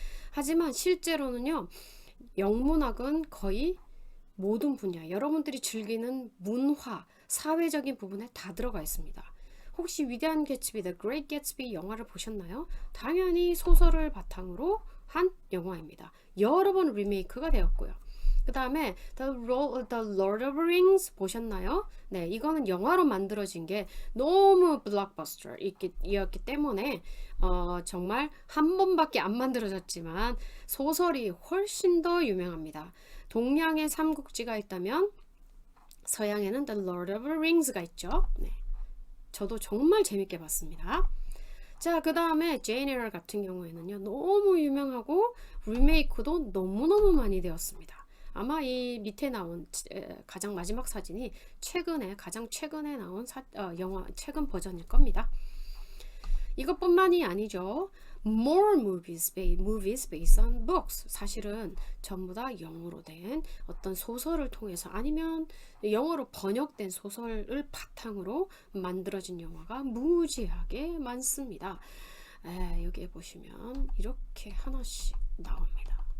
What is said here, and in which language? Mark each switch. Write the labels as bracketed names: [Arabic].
[Korean] 하지만 실제로는요, 영문학은 거의 모든 분야, 여러분들이 즐기는 문화, 사회적인 부분에 다 들어가 있습니다. 혹시 위대한 개츠비, The Great Gatsby 영화를 보셨나요? 당연히 소설을 바탕으로 한 영화입니다. 여러 번 리메이크가 되었고요. 그 다음에 The Lord of the Rings 보셨나요? 네, 이거는 영화로 만들어진 게 너무 블록버스터이었기 때문에 정말 한 번밖에 안 만들어졌지만 소설이 훨씬 더 유명합니다. 동양에 삼국지가 있다면 서양에는 The Lord of the Rings가 있죠. 네, 저도 정말 재밌게 봤습니다. 자, 그 다음에 제인 에러 같은 경우에는요, 너무 유명하고 리메이크도 너무너무 많이 되었습니다. 아마 이 밑에 나온 가장 마지막 사진이 가장 최근에 나온 영화 최근 버전일 겁니다. 이것뿐만이 아니죠. [English] More movies based on books. [Korean] 사실은 전부 다 영어로 된 어떤 소설을 통해서 아니면 영어로 번역된 소설을 바탕으로 만들어진 영화가 무지하게 많습니다. 여기에 보시면 이렇게 하나씩 나옵니다.